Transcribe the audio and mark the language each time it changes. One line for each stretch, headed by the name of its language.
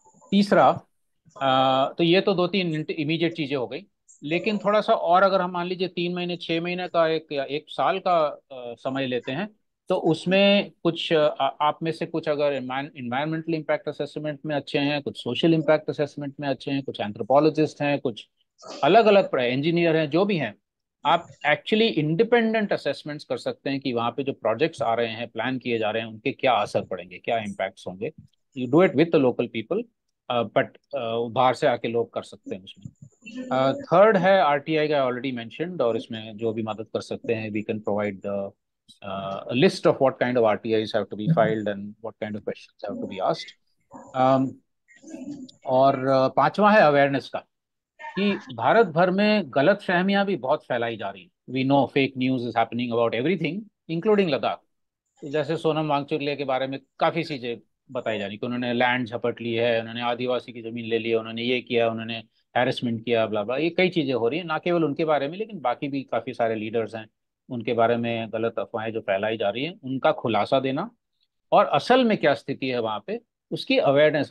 Hindi: तीसरा, तो ये तो 2-3 इमीडिएट चीजें हो गई, लेकिन थोड़ा सा और अगर हम मान लीजिए 3 महीने 6 महीने का एक या 1 साल का समय लेते हैं, तो उसमें कुछ आप में से कुछ अगर इन्वायरमेंटल इम्पैक्ट असेसमेंट में अच्छे हैं, कुछ सोशल इम्पैक्ट असेसमेंट में अच्छे हैं, कुछ एंथ्रोपोलॉजिस्ट हैं, कुछ अलग अलग इंजीनियर हैं, जो भी हैं, आप एक्चुअली इंडिपेंडेंट असेसमेंट्स कर सकते हैं कि वहाँ पे जो प्रोजेक्ट्स आ रहे हैं, प्लान किए जा रहे हैं, उनके क्या असर पड़ेंगे, क्या इम्पैक्ट्स होंगे।
English: you do it with the local people, but
Hindi: बाहर से आके लोग कर सकते हैं उसमें।
English: third है RTI का, already mentioned,
Hindi: और इसमें जो भी मदद कर सकते हैं,
English: We can provide a list of what kind of RTIs have to be filed and what kind of questions have to be asked.
Hindi: और पांचवा है अवेयरनेस का, कि भारत भर में गलत फहमियां भी बहुत फैलाई जा रही हैं।
English: We know fake news is happening about everything including Ladakh.
Hindi: जैसे सोनम वांगचुक के बारे में काफी चीजें बताई जा रही कि उन्होंने लैंड झपट ली है, उन्होंने आदिवासी की जमीन ले ली है, उन्होंने ये किया, उन्होंने हैरेसमेंट किया, ब्ला ब्ला। ये कई चीजें हो रही है, ना केवल उनके बारे में, लेकिन बाकी भी काफी सारे लीडर्स हैं, उनके बारे में गलत अफवाहें जो फैलाई जा रही हैं, उनका खुलासा देना, और असल में क्या स्थिति है वहाँ पे उसकी अवेयरनेस।